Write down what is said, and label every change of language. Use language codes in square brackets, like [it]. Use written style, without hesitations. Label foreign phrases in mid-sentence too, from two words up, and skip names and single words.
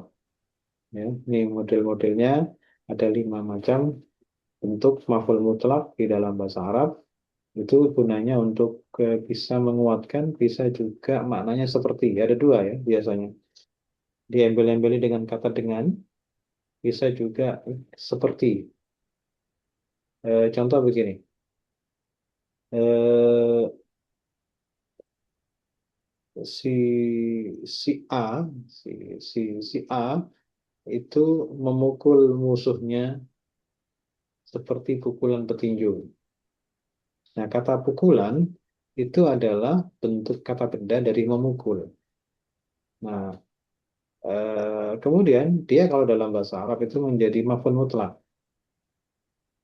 [id] Ya, ini model-modelnya ada 5 macam bentuk [ar] مفعول مطلق [id] di dalam bahasa Arab. Itu gunanya untuk bisa menguatkan, bisa juga maknanya seperti. Ada 2 ya biasanya. Diembel-embeli dengan kata dengan, bisa juga seperti. Contoh begini. Eh, si si A si A itu memukul musuhnya seperti pukulan petinju. Nah, kata pukulan itu adalah bentuk kata benda dari memukul. Nah, kemudian dia kalau dalam bahasa Arab itu menjadi [ar] مفعول مطلق.